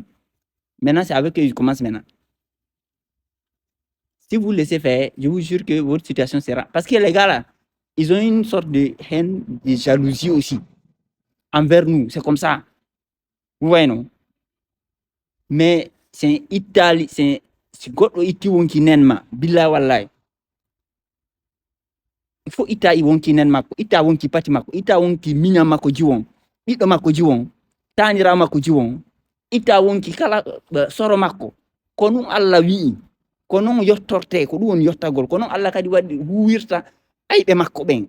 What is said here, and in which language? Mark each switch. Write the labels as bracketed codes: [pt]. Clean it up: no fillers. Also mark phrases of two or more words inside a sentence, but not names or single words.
[fr] Maintenant, c'est avec eux qu'ils commencent maintenant. Si vous laissez faire, je vous jure que votre situation sera... Parce que les gars, là, ils ont une sorte de haine, de jalousie aussi envers nous. C'est comme ça. Vous voyez, non? Mais c'est Italie, c'est [ff] Goddo itti wonki nen ma, [ar] billahi wallahi. [fr] Il faut [ff] ita i wonki nen makko, ita wonki pati makko, ita wonki minya makko jiwon, ɓiɗɗo makko jiwon, tanira makko jiwon, ita wonki kala soro makko. Ko ɗum Allah wi'i, ko non yottorte, ko ɗum woni yottagol, ko non Allah kadi waɗi huwirta ayɓe makko ɓen.